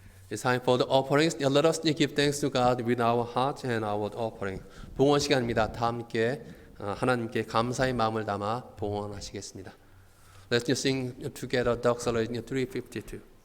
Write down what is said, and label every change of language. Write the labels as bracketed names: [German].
[English] It's time for the offerings. Let us give thanks to God with our heart and our offering. [Korean] 봉헌 시간입니다. 다 함께 하나님께 감사의 마음을 담아 봉헌하시겠습니다. [English] Let's just sing together Doxology 352.